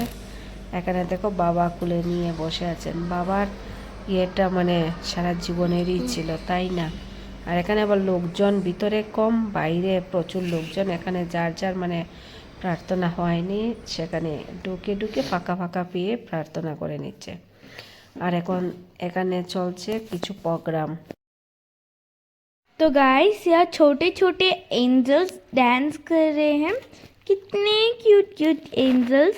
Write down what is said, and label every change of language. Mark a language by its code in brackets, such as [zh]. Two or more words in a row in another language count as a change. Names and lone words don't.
[bn] এখানে দেখো বাবা কুলে নিয়ে বসে আছেন, বাবার মানে সারা জীবনেরই ছিল, তাই না? আর এখানে আবার লোকজন ভিতরে কম, বাইরে প্রচুর লোকজন। এখানে যার যার মানে প্রার্থনা হয়নি সেখানে ঢুকে ঢুকে ফাঁকা ফাঁকা পেয়ে প্রার্থনা করে নিচ্ছে। আর এখন এখানে চলছে কিছু প্রোগ্রাম। [hi] तो गाइस यहाँ छोटे छोटे एंजल्स डांस कर रहे हैं, कितने [en] cute cute angels.